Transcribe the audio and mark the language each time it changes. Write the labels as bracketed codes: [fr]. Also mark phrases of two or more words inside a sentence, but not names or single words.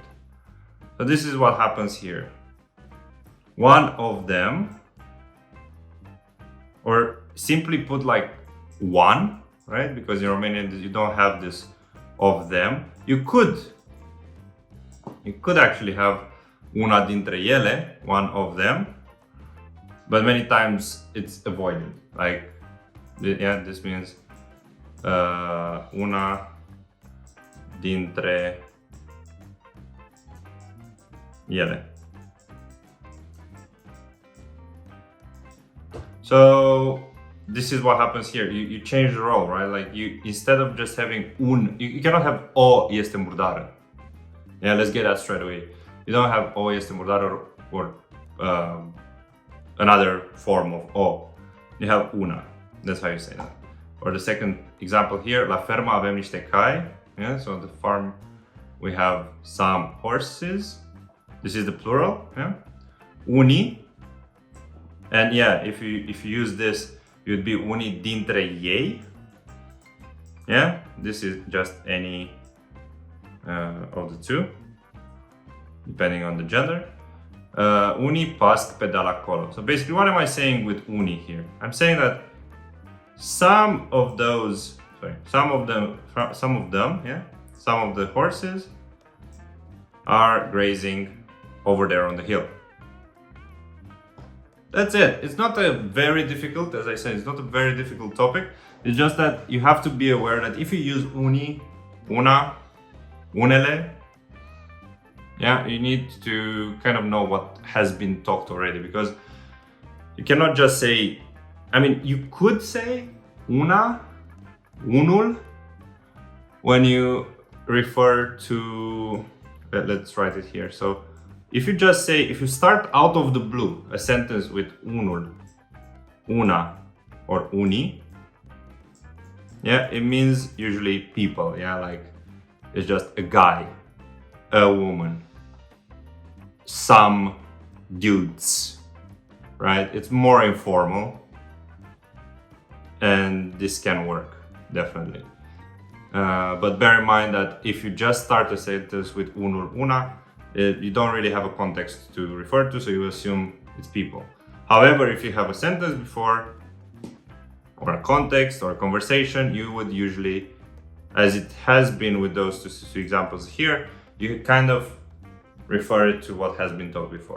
[en] So this is what happens here. One of them, or simply put like one, right? Because in Romanian you don't have this of them. You could actually have [ro] una dintre ele, [en] one of them, but many times it's avoided. Like, yeah, this means [ro] una dintre ele. [en] So this is what happens here. You change the role, right? Like you, instead of just having you cannot have [ro] o este murdară. [en] Yeah, let's get that straight away. You don't have [ro] o este murdară [en] or another form of o. You have una. That's how you say that. Or the second example here, [ro] la fermă avem niște cai. [en] Yeah, so the farm we have some horses. This is the plural. Yeah, unii. And yeah, if you use this, it would be [ro] unii dintre ei. [en] Yeah, this is just any of the two, depending on the gender. [ro] Unii pasc pe de acolo. [en] So basically, what am I saying with unii here? I'm saying that some of them, yeah, some of the horses are grazing over there on the hill. That's it. It's not a very difficult, as I said, it's not a very difficult topic. It's just that you have to be aware that if you use [ro] unii, una, unele, [en] yeah, you need to kind of know what has been talked already, because you cannot just say, I mean, you could say [ro] una, unul, [en] when you refer to, let's write it here. So if you just say, if you start out of the blue a sentence with [ro] unul, una, [en] or unii, yeah, it means usually people, yeah, like it's just a guy, a woman, some dudes, right? It's more informal, and this can work, definitely. But bear in mind that if you just start a sentence with [ro] unul, una, [en] you don't really have a context to refer to, so you assume it's people. However, if you have a sentence before, or a context, or a conversation, you would usually, as it has been with those two examples here, you kind of refer it to what has been taught before.